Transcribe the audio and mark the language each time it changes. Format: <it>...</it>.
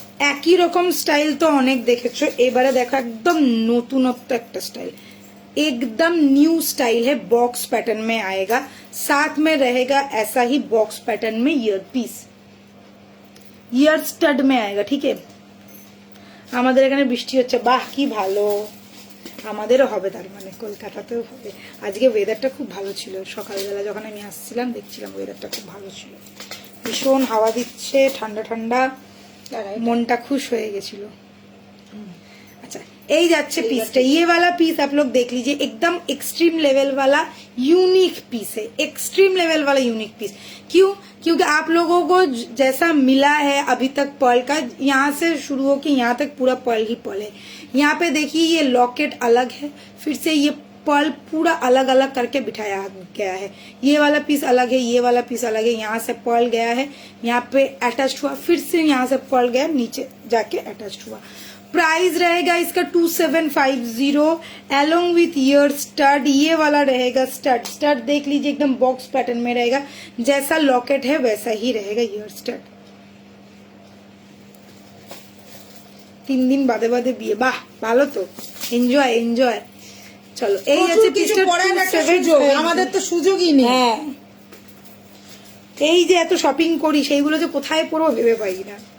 <bn>একই রকম স্টাইল তো অনেক দেখেছো, এবারে দেখো একদম नतूनत्व একটা स्टाइल,</bn> <hi>एकदम न्यू स्टाइल है। बॉक्स पैटर्न में आएगा, साथ में रहेगा ऐसा ही बॉक्स पैटर्न में ईयर पीस, ईयर स्टड में आएगा, ठीक है।</hi> <bn>আমাদের এখানে বৃষ্টি হচ্ছে, বাহ কি ভালো, আমাদেরও হবে, তার মানে কলকাতাতেও হবে। আজকে ওয়েদারটা খুব ভালো ছিল, সকালবেলা যখন আমি আসছিলাম দেখছিলাম ওয়েদারটা খুব ভালো ছিল, ভীষণ হাওয়া দিচ্ছে, ঠান্ডা ঠান্ডা, মনটা খুশ হয়ে গেছিল।</bn> <hi>अच्छा, यही जाच्छे पीसटा, ये वाला पीस आप लोग देख लीजिए, एकदम एक्सट्रीम लेवल वाला यूनिक पीस है, एक्सट्रीम लेवल वाला यूनिक पीस। क्यों? क्योंकि आप लोगों को जैसा मिला है अभी तक पर्ल का, यहाँ से शुरू होके यहाँ तक पूरा पर्ल ही पर्ल है। यहाँ पे देखिए ये लॉकेट अलग है, फिर से ये पर्ल पूरा अलग अलग करके बिठाया गया है। ये वाला पीस अलग है, ये वाला पीस अलग है, यहाँ से पर्ल गया है, यहाँ पे अटैच हुआ, फिर से यहाँ से पर्ल गया, नीचे जाके अटैच हुआ। प्राइस रहेगा इसका 2750 एलोंग विथ ईयर स्टड। ये वाला रहेगा स्टड, स्टड देख लीजिए एकदम बॉक्स पैटर्न में रहेगा, जैसा लॉकेट है वैसा ही रहेगा ईयर स्टड।</hi> <bn>3 दिन बादे बादे बिये, বাহ ভালো তো, এনজয় এনজয়। চলো, এই আছে পিসটা, আমাদের তো সুযোগই নেই। হ্যাঁ, এই যে এত শপিং করি, সেইগুলো যে কোথায় পড়বো ভেবে পাই না।</bn>